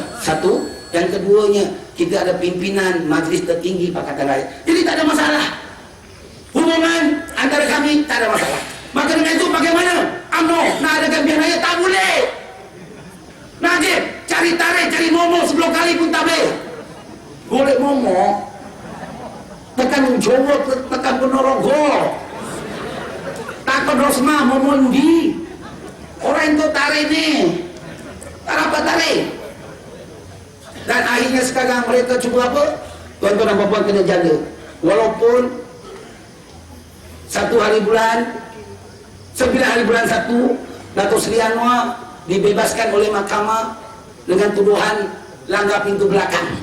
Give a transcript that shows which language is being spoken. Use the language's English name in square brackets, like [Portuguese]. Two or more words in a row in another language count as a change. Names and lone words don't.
[Malay] Satu, yang keduanya kita ada pimpinan Majlis Tertinggi Pakatan Rakyat. Jadi tak ada masalah. Hubungan antara kami tak ada masalah. Maka dengan itu bagaimana UMNO nak adakan pilihan raya? Tak boleh. Najib cari tarik, cari momok 10 kali pun tak boleh. Boleh momok, tekan Jawa, tekan Ponorogo, takut Rosmah Momondi. Orang itu tarik ni, tak dapat tarik. Dan akhirnya sekarang mereka cuba apa? Tuan-tuan dan puan-puan kena jaga. Walaupun 1 hari bulan 9 hari bulan 1 Datuk Seri Anwar dibebaskan oleh mahkamah dengan tuduhan langgar pintu belakang.